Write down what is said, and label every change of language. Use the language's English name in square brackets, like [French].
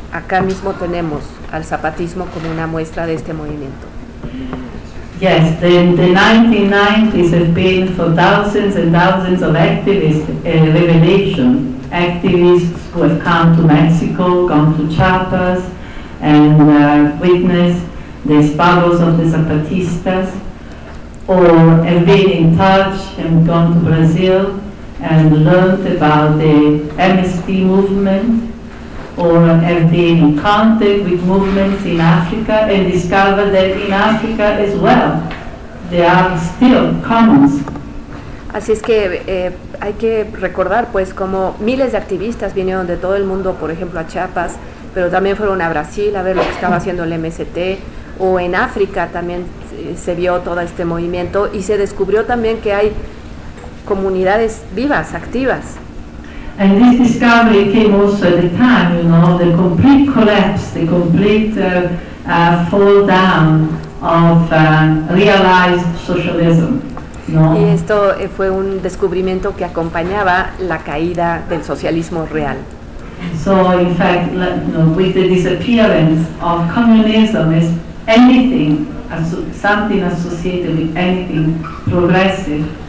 [Spanish] Acá mismo tenemos al zapatismo como una muestra de este movimiento. [English] Yes, the 1990s have been for thousands and thousands of activists a revelation. Activists who have come to Mexico, gone to Chiapas, and witnessed the struggles of the Zapatistas, or have been in touch and gone to Brazil and learned about the MST movement, or have been in contact with movements in Africa and discovered that in Africa as well there are still commons. [Spanish] Así es que hay que recordar pues como miles de activistas vinieron de todo el mundo, por ejemplo a Chiapas, pero también fueron a Brasil a ver lo que estaba haciendo el MST, o en África también se vio todo este movimiento y se descubrió también que hay comunidades vivas, activas. [English] And this discovery came also at the time, you know, the complete collapse, the complete fall down of realized socialism. [Spanish] No. Y esto fue un descubrimiento que acompañaba la caída del socialismo real. [English] So in fact, with the disappearance of communism as anything, something associated with anything progressive.